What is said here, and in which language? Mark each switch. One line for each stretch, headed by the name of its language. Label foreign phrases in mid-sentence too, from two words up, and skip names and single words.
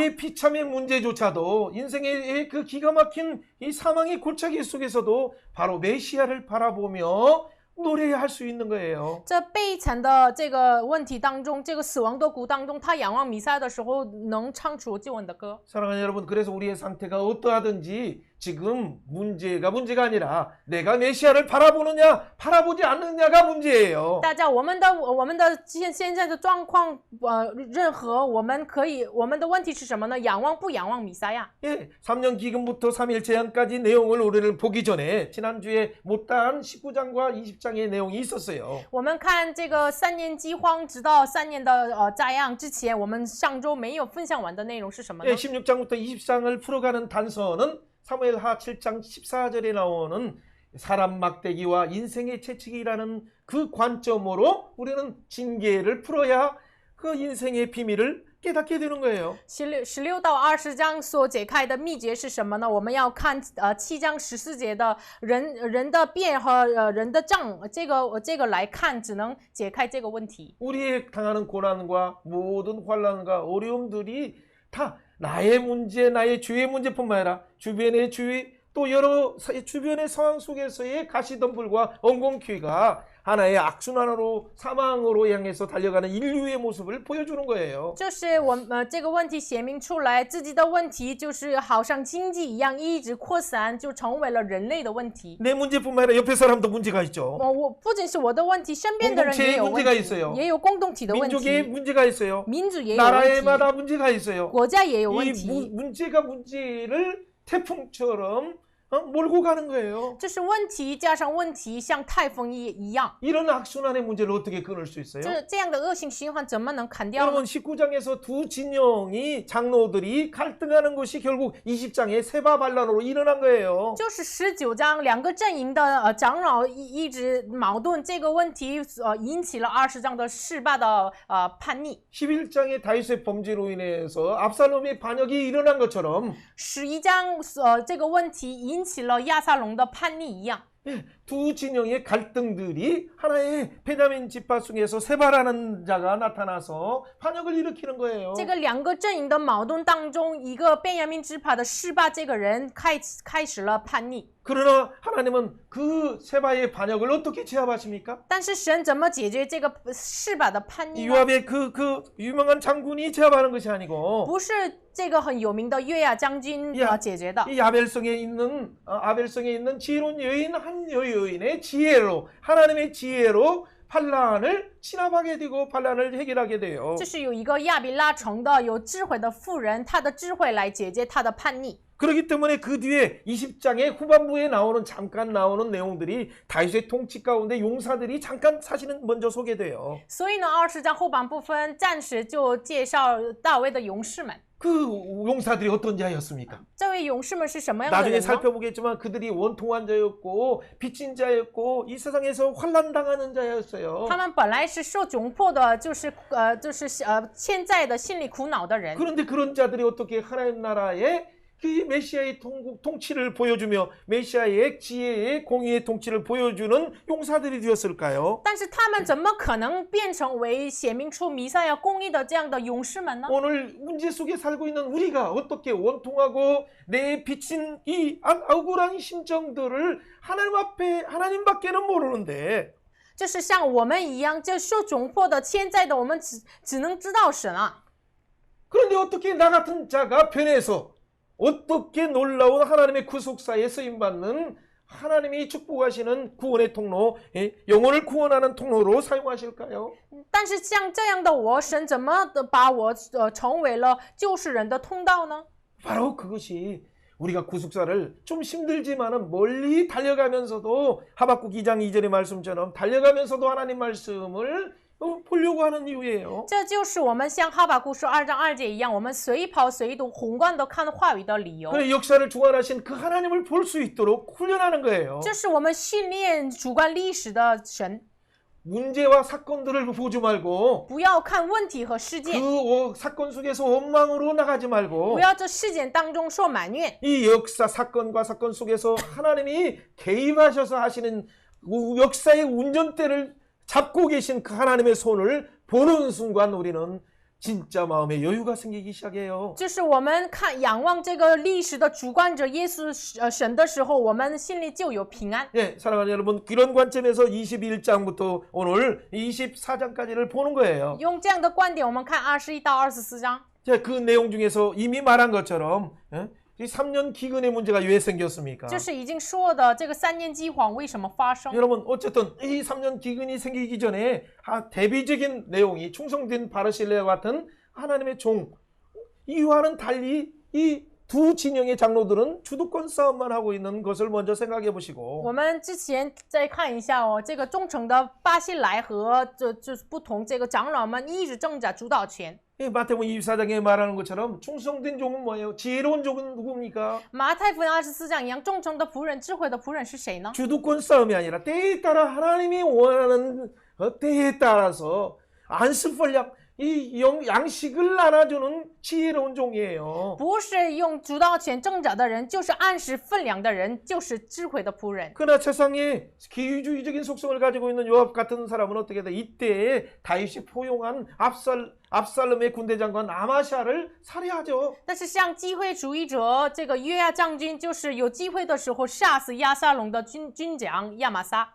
Korean: 그의 비참의 문제조차도 인생의 그 기가 막힌 이 사망의 골짜기 속에서도 바로 메시아를 바라보며 노래할 수 있는 거예요.
Chinese: 这悲惨的这个问题当中，这个死亡的谷当中，他仰望弥赛亚的时候，能唱出救恩的歌。
Korean: 사랑하는 여러분, 그래서 우리의 상태가 어떠하든지 지금 문제가 아니라 내가 메시아를 바라보느냐 바라보지 않느냐가 문제예요.
Chinese: 大家，我们的现在的状况，任何我们的问题是什么呢？仰望不仰望弥赛亚？
Korean: 예, 3년 기근부터 3일 재앙까지 내용을 우리는 보기 전에 지난주에 못다한 19장과 20장의 내용이 있었어요.
Chinese: 我们看这个3年饥荒，直到3年的灾殃之前，我们上周没有分享完的内容是什么呢？
Korean: 예, 16장부터 20장을 풀어가는 단서는 사무엘하 7장 14절에 나오는 사람 막대기와 인생의 채찍이라는 그 관점으로 우리는 징계를 풀어야 그 인생의 비밀을 깨닫게 되는 거예요.
Chinese: 16 到20章所解开的秘诀是什么呢？我们要看7章14节的人的变和人的障，这个来看，只能解开这个问题。
Korean: 우리의 당하는 고난과 모든 환난과 어려움들이 다 나의 문제, 나의 주의 문제뿐만 아니라 주변의 주의 또 여러 주변의 상황 속에서의 가시덤불과 엉겅퀴가 하나의 악순환으로 사망으로 향해서 달려가는 인류의 모습을 보여주는 거예요.
Chinese: 就是这个问题显明出来，自己的问题就是好像经济一样一直扩散，就成为了人类的问题。
Korean: 내 문제뿐만 아니라 옆에 사람도 문제가 있죠.
Chinese: 我不仅是我的问题，身边的人也有问
Korean: 공동체의 문제가
Chinese: 题
Korean: 있어요 ，
Chinese: 也有共同体的问
Korean: 민족의
Chinese: 题，
Korean: 문제가 있어요.
Chinese: 民族也有问题，
Korean: 나라에마다 문제가 있어요.
Chinese: 国家也有问
Korean: 이
Chinese: 题。
Korean: 문제가 문제를 태풍처럼 몰고 가는 거예요.
Chinese: 这是问题加上问题，像台风一样。
Korean: 이런 악순환의 문제를 어떻게 끊을 수 있어요?
Chinese: 这样的恶性循环怎么能砍掉呢？
Korean: 여러분 19장에서 두 진영이 장로들이 갈등하는 것이 결국 20장의 세바 반란으로 일어난 거예요.
Chinese: 就是19章两个阵营的长老一直矛盾，这个问题引起了20章的示巴的叛逆。
Korean: 11장의 다윗의 범죄로 인해서 압살롬의 반역이 일어난 것처럼
Chinese: 11章这个问题引起了亚撒龙的叛逆一样。
Korean: 두 진영의 갈등들이 하나의 베냐민 지파 중에서 세바라는 자가 나타나서 반역을 일으키는 거예요.
Chinese: 这个两个阵营的矛盾当中，一个便雅悯支派的示巴这个人开始了叛逆。
Korean: 그러나 하나님은 그 세바의 반역을 어떻게 제압하십니까?
Chinese: 但是神怎么解决这个示巴的叛逆呢？
Korean: 요압의 그 유명한 장군이 제압하는 것이 아니고
Chinese: 不是这个很有名的约雅将军解决的。
Korean: 이 아벨성에 있는 지혜로운 여인 한 여인의 지혜로 하나님의 지혜로 반란을 진압하게 되고 반란을 해결하게 돼요.
Chinese: 就是有一个亚比拉城的有智慧的妇人，她的智慧来解决她的叛逆。
Korean: 그렇기 때문에 그 뒤에 20장의 후반부에 잠깐 나오는 내용들이 다윗의 통치 가운데 용사들이 잠깐 사실은 먼저 소개돼요.
Chinese: 所以呢，20章后半部分暂时就介绍大卫的勇士们。
Korean: 그 용사들이 어떤 자였습니까?
Chinese: 这位勇士们是什么样的
Korean: 나중에
Chinese: 人呢？
Korean: 살펴보겠지만 그들이 원통한 자였고 빚진 자였고 이 세상에서 환난당하는 자였어요.
Chinese: 他们本来是受窘迫的，就是欠债的、心里苦恼的人。
Korean: 그런데 그런 자들이 어떻게 하나님 나라의 그 메시아의 통치를 보여주며 메시아의 지혜의 공의의 통치를 보여주는 용사들이 되었을까요?
Chinese: 但是他们怎么可能变成为显明出弥赛亚公义的这样的勇士们呢？
Korean: 오늘 문제 속에 살고 있는 우리가 어떻게 원통하고 내 빚진 이 억울한 심정들을 하나님 앞에 하나님밖에는 모르는데
Chinese: 就是像我们一样，这受窘迫的、欠债的，我们只能知道神啊。
Korean: 그런데 어떻게 나 같은 자가 변해서 어떻게 놀라운 하나님의 구속사에 쓰임받는 하나님이 축복하시는 구원의 통로, 영혼을 구원하는 통로로 사용하실까요?
Chinese: 但是像这样的我，神怎么把我成为了救世人的通道呢？
Korean: 바로 그것이 우리가 구속사를 좀 힘들지만은 멀리 달려가면서도 하박국 2장 2절의 말씀처럼 달려가면서도 하나님 말씀을 보려고 하는 이유예요.
Chinese: 这就是我们像哈巴谷书2章2节一样，我们随跑随读，宏观的看话语的理由。
Korean: 그 역사를 주관하신 그 하나님을 볼 수 있도록 훈련하는 거예요.
Chinese: 这是我们训练主观历史的神。
Korean: 문제와 사건들을 보지 말고
Chinese: 不要看问题和事件，
Korean: 그 사건 속에서 원망으로 나가지 말고
Chinese: 不要这事件当中受埋怨。
Korean: 이 역사 사건과 사건 속에서 하나님이 개입하셔서 하시는 역사의 운전대를 잡고 계신 그 하나님의 손을 보는 순간 우리는 진짜 마음에 여유가 생기기 시작해요.
Chinese: 就是我们仰望这个历史的主观者耶稣神的时候，我们心里就有平安。
Korean: 예, 사랑하는 여러분, 이런 관점에서 21장부터 오늘 24장까지를 보는 거예요.
Chinese: 用这样的观点，我们看21到24章。
Korean: 자, 그 내용 중에서 이미 말한 것처럼 이 3년 기근의 문제가 왜 생겼습니까?
Chinese: 就是已经说的这个3年饥荒为什么发生？
Korean: 여러분 어쨌든 이 3년 기근이 생기기 전에 대비적인 내용이 충성된 바르실레와 같은 하나님의 종 이와는 달리 이 두 진영의 장로들은 주도권 싸움만 하고 있는 것을 먼저 생각해 보시고
Chinese: 我们之前再看一下这个忠诚的巴西莱和不同，这个长老们一直争着主导权。
Korean: 마태복음 24장에 말하는 것처럼 충성된 종은 뭐예요? 지혜로운 종은 누굽니까?
Chinese: 马太福音24章一样，忠诚的仆人、智慧的仆人是谁呢？
Korean: 주도권 싸움이 아니라 때에 따라 하나님이 원하는 때에 따라서 안습벌량 이 양식을 나눠주는 지혜로운 종이에요.
Chinese: 不是用主导权挣扎的人，就是按时分粮的人，就是智慧的仆人。
Korean: 그러나 세상에 기유주의적인 속성을 가지고 있는 요압 같은 사람은 어떻게 돼? 이때에 다윗이 포용한 압살롬의 군대 장관 아마샤를 살해하죠.
Chinese: 但是像机会主义者，这个约亚将军就是有机会的时候杀死亚撒龙的军长亚玛撒。